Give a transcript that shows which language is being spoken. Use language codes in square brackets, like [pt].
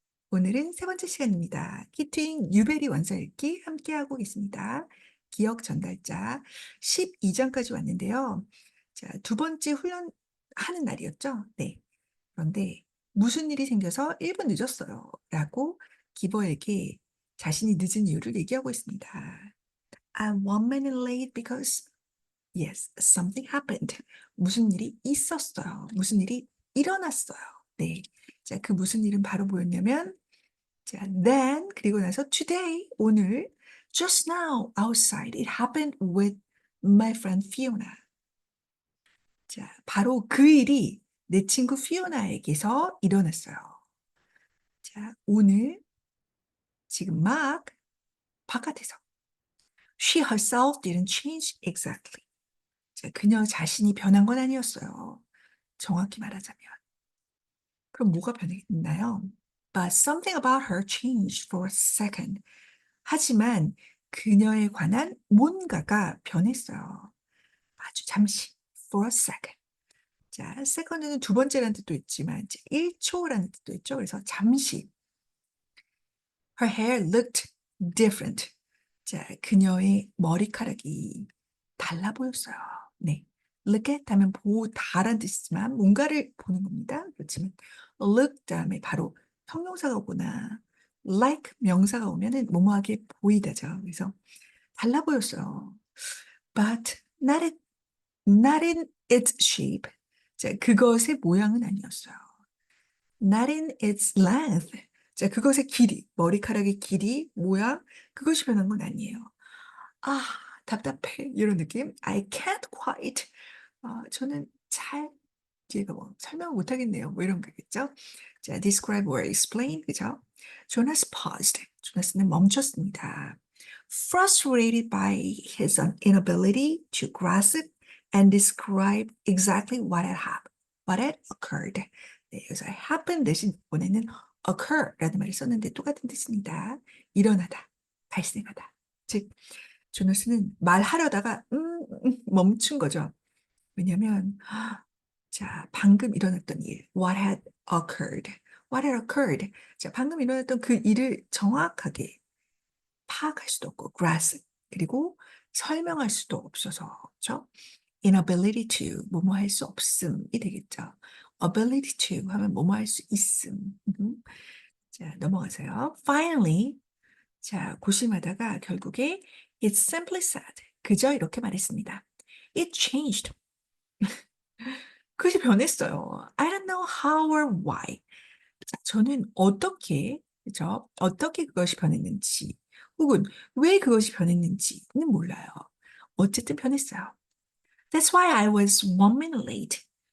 [ko] 오늘은 세 번째 시간입니다. 키트잉 뉴베리 원서 읽기 함께하고 계십니다. 기억 전달자 12장까지 왔는데요. 자, 두 번째 훈련하는 날이었죠? 네. 그런데 무슨 일이 생겨서 1분 늦었어요. 라고 기버에게 자신이 늦은 이유를 얘기하고 있습니다. [en] I'm 1 minute late because Yes, something happened. [ko] 무슨 일이 있었어요. 무슨 일이 일어났어요. 네. 자, 그 무슨 일은 바로 뭐였냐면, 자, [en] then, [ko] 그리고 나서 [en] today, [ko] 오늘, [en] just now, outside, it happened with my friend Fiona. [ko] 자, 바로 그 일이 내 친구 피오나에게서 일어났어요. 자, 오늘, 지금 막 바깥에서. [en] She herself didn't change exactly. [ko] 자, 그녀 자신이 변한 건 아니었어요. 정확히 말하자면. 그럼 뭐가 변했나요? [en] But something about her changed for a second. [ko] 하지만 그녀에 관한 뭔가가 변했어요. 아주 잠시. [en] For a second. [ko] 자, second는 두 번째라는 뜻도 있지만 이제 1초라는 뜻도 있죠. 그래서 잠시. [en] Her hair looked different. [ko] 자, 그녀의 머리카락이 달라 보였어요. 네. look at 하면 보다라는 뜻이지만 뭔가를 보는 겁니다. 그렇지만 look 다음에 바로 형용사가 오거나 like 명사가 오면은 뭐뭐하게 보이다죠. 그래서 달라 보였어요. [en] But not in its shape. [ko] 자, 그것의 모양은 아니었어요. [en] Not in its length. [ko] 자, 그것의 길이, 머리카락의 길이, 모양, 그것이 변한 건 아니에요. 아, 답답해. 이런 느낌. [en] I can't quite. [ko] 저는 잘 뒤에가 뭐 설명을 못 하겠네요. 뭐 이런 거겠죠. 자, [en] describe or explain. [ko] 그죠? [en] Jonas paused. [ko] 조나스는 멈췄습니다. [en] Frustrated by his inability to grasp and describe exactly what had occurred. [ko] 네, 여기서 happen 대신 이번에는 occur라는 말을 썼는데 똑같은 뜻입니다. 일어나다, 발생하다. 즉, 조나스는 말하려다가 멈춘 거죠. 왜냐하면 자, 방금 일어났던 일, [en] what had occurred, what had occurred. [ko] 자, 방금 일어났던 그 일을 정확하게 파악할 수도 없고, grasp, 그리고 설명할 수도 없어서, 그렇죠? inability to, 뭐뭐 할 수 없음이 되겠죠. ability to 하면 뭐뭐 할 수 있음. 자, 넘어가세요. [en] Finally, [ko] 자, 고심하다가 결국에 [en] it simply said, [ko] 그저 이렇게 말했습니다. [en] It changed. [ko] 그것이 변했어요. [en] I don't know how or why. [ko] 자, 저는 어떻게, 그죠? 어떻게 그것이 변했는지, 혹은 왜 그것이 변했는지는 몰라요. 어쨌든 변했어요. [en] That's why I was 1 minute late.